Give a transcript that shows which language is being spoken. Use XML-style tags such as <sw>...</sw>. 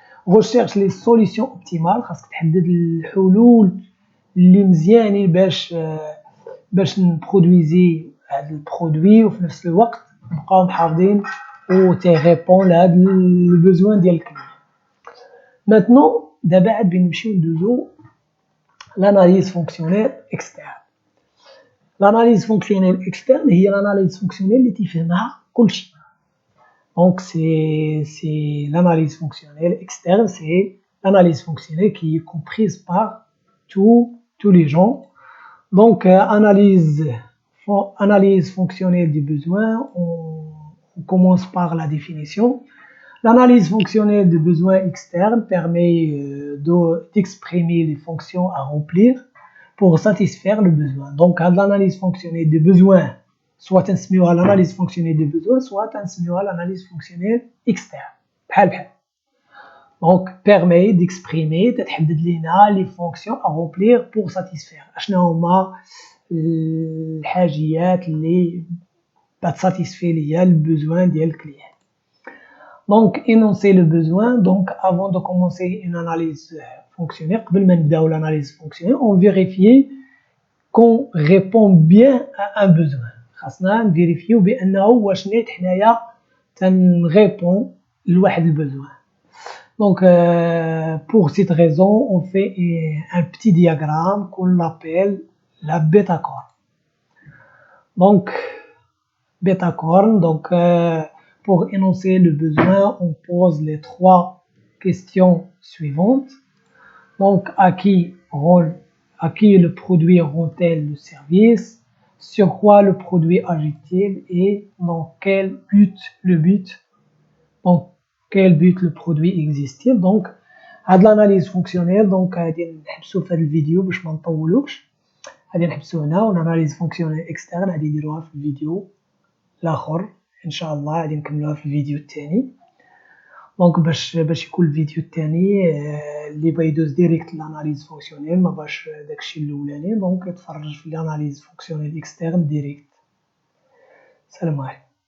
<ar>recherche لي سوليسيون اوبتيمال، خاصك تحدد الحلول اللي مزيانين باش نبرودويزي هاد البرودوي وفي نفس الوقت نبقاو محافظين و تيريبون لهاد البوزوان ديال الكليون. ماتنون دابا عاد نمشيو ندوزو لاناليز فونكسيونيل اكسترن. لاناليز فونكسيونيل اكسترن هي لاناليز فونكسيونيل اللي تيفهمها كلشي.</ar> <fr>Donc c'est l'analyse fonctionnelle externe, c'est l'analyse fonctionnelle qui est comprise par tous les gens. Donc analyse fonctionnelle du besoin, on commence par la définition. L'analyse fonctionnelle du besoin externe permet d'exprimer les fonctions à remplir pour satisfaire le besoin. Donc l'analyse fonctionnelle du besoin, soit</fr> <ar>تنسميوها</ar> <fr>l'analyse fonctionnelle du besoin, soit تنسميوها l'analyse fonctionnelle externe.</fr> <ar>بحال بحال.</ar> <fr>Donc permet d'exprimer</fr> <ar>تتحدد لينا</ar> <fr>les fonctions à remplir pour satisfaire.</fr> <ar>اشنا هما الحاجيات اللي بتساتيسفي ليا البوزوان ديال الكليان.</ar> <fr>Donc énoncer le besoin. Donc avant de commencer une analyse fonctionnelle,</fr> <ar>قبل ما نبداو</ar> <fr>l'analyse fonctionnelle, on vérifie qu'on répond bien à un besoin.</fr> <ar>خاصنا نفيريفيو بانه واش نيت حنايا تنريبون لواحد البوزوان.</ar> <fr>Donc pour cette raison on fait un petit diagramme qu'on appelle la bêta corne. Donc bêta corne, donc pour énoncer le besoin on pose les trois questions suivantes. Donc à qui le produit rend-il le service, sur quoi le produit agit-il et dans quel but le produit existe-t-il. Donc هاد l'analyse fonctionnelle.</fr> <ar>Donc غادي نحبسو في هاد الفيديو باش ما نطولوش، غادي نحبسو هنا، والاناليز فونكسيونيل اكسترن غادي نديروها في الفيديو الاخر ان شاء الله، غادي نكملوها في الفيديو الثاني. دونك باش يكون الفيديو الثاني اللي بغا يدوز ديريكت لاناليز فونكسيونيل ما باش داكشي الاولاني، دونك يتفرج في الاناليز فونكسيونيل اكسترن ديريكت. السلام عليكم.</ar>